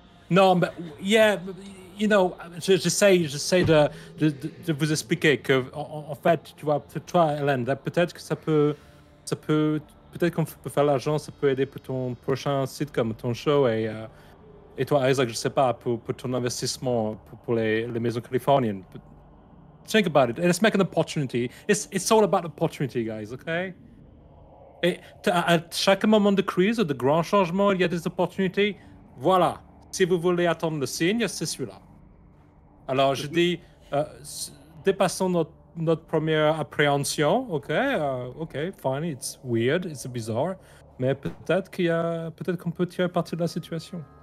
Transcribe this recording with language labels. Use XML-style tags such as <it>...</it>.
<en>Non, mais yeah, you know,</en> <fr>j'essaie de vous expliquer que, en fait, tu vois, toi, Hélène, peut-être que peut-être qu'on peut faire l'argent, ça peut aider pour ton prochain site comme ton show et toi, Isaac, je sais pas, pour ton investissement pour les maisons californiennes.</fr> <en>Think about it. Let's make an opportunity. It's all about opportunity, guys, okay?</en> <fr>Et à chaque moment de crise ou de grand changement, il y a des opportunités. Voilà. Si vous voulez attendre le signe, c'est celui-là. Alors, je dis, dépassons notre première appréhension, ok?</fr> <en>Ok, fine, it's weird, it's bizarre,</en> <fr>mais peut-être qu'on peut tirer parti de la situation.</fr>